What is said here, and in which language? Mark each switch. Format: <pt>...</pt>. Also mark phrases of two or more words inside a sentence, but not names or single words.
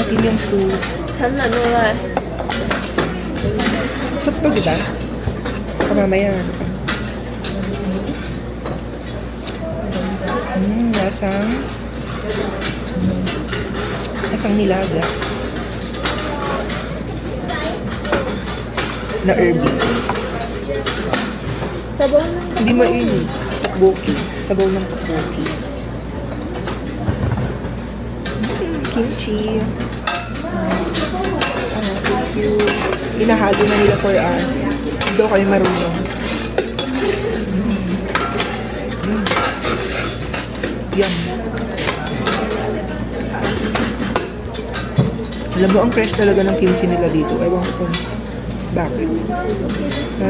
<tl>yung soup.</tl> <ko>장난 아니야.</ko> <tl>Soup to, diba? Sa mamaya. Lasang nilaga. Na herby. Sabaw ng Hindi mainit. Tteokbokki. Sabaw ng tteokbokki. Kimchi.</tl> <en>Thank you.</en> <tl>Hinahalo na nila</tl> <en>for us.</en> <tl>Hindi daw kayo marunong. Yum. Alam mo, ang fresh talaga ng kimchi nila dito. Ewan ko kung bakit. Ha?</tl>